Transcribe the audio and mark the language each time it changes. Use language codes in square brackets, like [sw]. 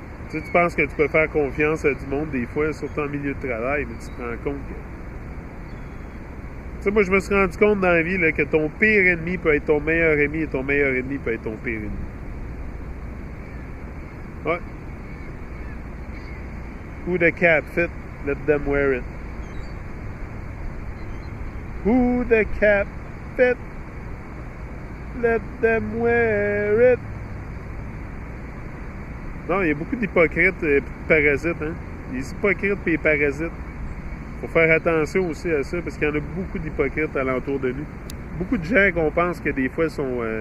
[fr] Tu sais, tu penses que tu peux faire confiance à du monde des fois, surtout en milieu de travail, mais tu te rends compte que... Tu sais, moi, je me suis rendu compte dans la vie là, que ton pire ennemi peut être ton meilleur ennemi et ton meilleur ennemi peut être ton pire ennemi. Ouais. [en] Who the cat fit, let them wear it. Who the cat fit, let them wear it. [fr] Non, il y a beaucoup d'hypocrites et de parasites, hein. Les hypocrites et les parasites. Faut faire attention aussi à ça, parce qu'il y en a beaucoup d'hypocrites alentour de nous. Beaucoup de gens qu'on pense que des fois sont